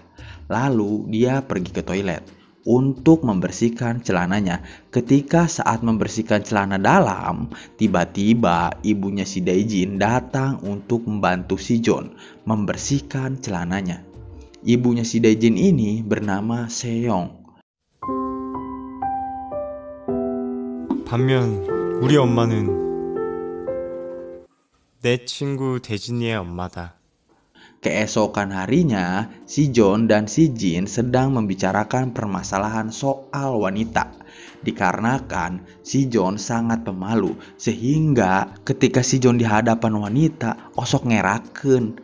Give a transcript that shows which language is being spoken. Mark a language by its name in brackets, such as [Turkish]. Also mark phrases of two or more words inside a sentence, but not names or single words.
[Indonesian] Lalu, dia pergi ke toilet untuk membersihkan celananya. Ketika saat membersihkan celana dalam, tiba-tiba ibunya si Dae-jin datang untuk membantu si Jeon membersihkan celananya. Ibunya si Dae-jin ini bernama Seong. [Korean] 반면 우리 엄마는 내 친구 대진이의 엄마다. [Indonesian] Keesokan harinya, si Jeon dan si Jin sedang membicarakan permasalahan soal wanita. Dikarenakan si Jeon sangat pemalu, sehingga ketika si Jeon di hadapan wanita, [Sundanese] osok ngerakeun.